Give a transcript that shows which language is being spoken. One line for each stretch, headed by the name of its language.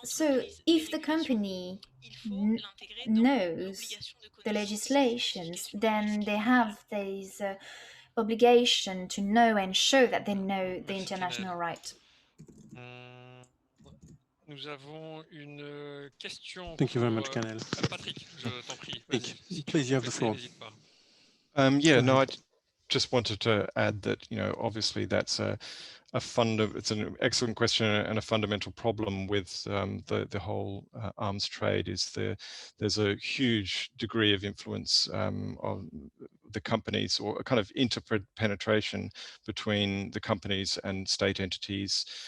English: So if the company knows the legislations, then they have this obligation to know and show that they know the international right.
French: Nous avons une question.
English: Thank you very much, Canel.
French: Patrick, je t'en prie.
English: Please, you have the floor. Yeah, no, I just wanted to add that, obviously that's it's an excellent question and a fundamental problem with the whole arms trade is there's a huge degree of influence on the companies, or a kind of interpenetration between the companies and state entities.